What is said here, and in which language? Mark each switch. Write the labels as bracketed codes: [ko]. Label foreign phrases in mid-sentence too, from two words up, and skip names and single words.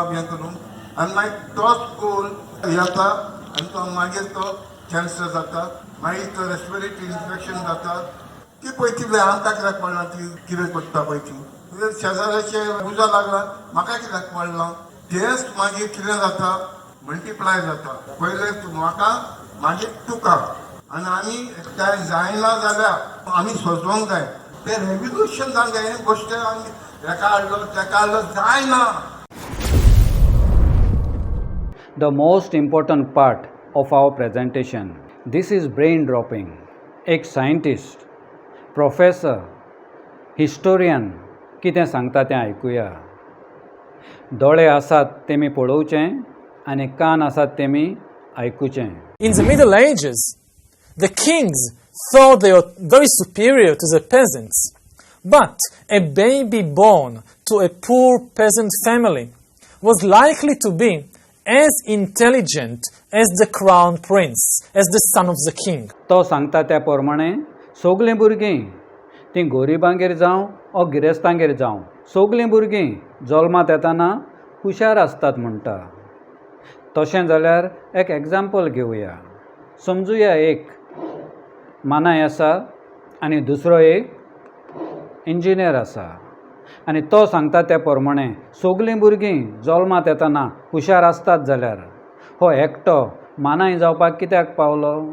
[kok] येतलो आनी मागीर तोच कोल येता आनी तो मागीर तो कॅन्सर जाता मागीर तो रेस्पिरेटरी इन्फेक्शन जाता ती पळयतली आमकां कित्याक पडना ती कितें करता पळय ती शेजाऱ्याचे उजा लागला म्हाका कित्याक पडना तेच मागीर कितें जाता मल्टिप्लाय जाता पयले म्हाका मागीर तुका आनी आमी एकठांय जायना जाल्यार आमी सोजोवंक जाय ते रेव्होल्युशन जावंक जाय गोश्ट आमी हेका हाडलो जायना. [en] The most important part of our presentation, this is brain dropping. [kok] एक सायंटिस्ट, प्रोफेसर, हिस्टोरियन कितें सांगता तें आयकुया. दोळे आसात तेमी पळोवचें आनी कान आसात तेमी आयकुचें. [en] In the Middle Ages, the kings thought they were very superior to the peasants. But a baby born to a poor peasant family was likely to be as intelligent as the crown prince, as the son of the king. [kok] तो सांगता त्या प्रमाणे सगलीं भुरगीं तीं गोरिबांगेर जावं ओ गिरेस्तांगेर जावं सगलीं भुरगीं जल्मात येताना हुशार आसतात म्हणटा. तशें जाल्यार एक एग्जाम्पल घेवया. समजुया एक मानाय आसा आनी दुसरो एक इंजिनियर आसा आनी तो सांगता त्या प्रमाणे सगलीं भुरगीं जल्मात येताना हुशार आसतात जाल्यार हो एकटो मानाय जावपाक कित्याक पावलो?